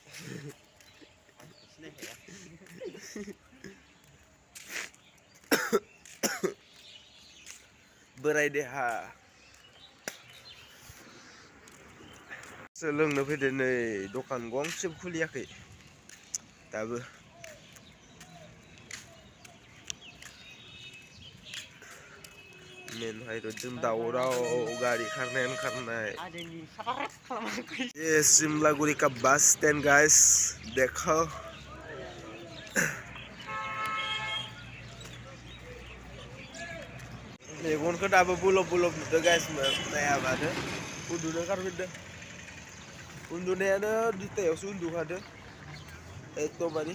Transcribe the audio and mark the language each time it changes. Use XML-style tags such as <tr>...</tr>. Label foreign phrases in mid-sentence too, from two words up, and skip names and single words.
<brx>बोराय देहा लोंनो फैदो। नै दखान गंसेबो खुलियाखै दाबो। मेन हाइरडजों दावराव, गारि खारनायानो खारनाय।</brx> <hi>ये सिमलागुड़ी का बस स्टैंड</hi> <brx>गाइस, देखो मेगनखौ दाबो बुलब बुलब नुदों गाइस। नायाबानो उन्दुनो ओंखारफिनदों। उन्दुनायानो दुइथायावसो उन्दुखादो एकदमबारे।</brx>